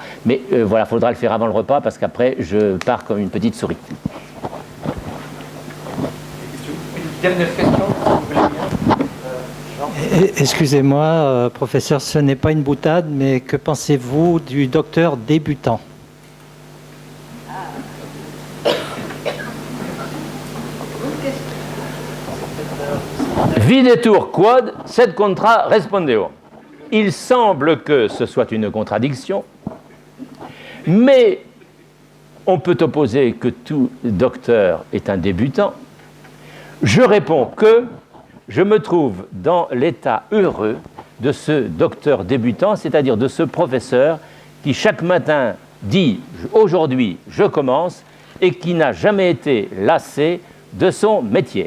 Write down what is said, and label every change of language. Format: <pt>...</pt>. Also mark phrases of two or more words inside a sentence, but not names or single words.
<fr>Mais voilà, il faudra le faire avant le repas parce qu'après, je pars comme une petite souris. Dernière question, si vous voulez bien. Excusez-moi, professeur, ce n'est pas une boutade, mais que pensez-vous du docteur débutant?</fr> <la>Videtur quod, sed contra respondeo.</la> <fr>Il semble que ce soit une contradiction, mais on peut opposer que tout docteur est un débutant. Je réponds que je me trouve dans l'état heureux de ce docteur débutant, c'est-à-dire de ce professeur qui chaque matin dit « aujourd'hui je commence » et qui n'a jamais été lassé de son métier.</fr>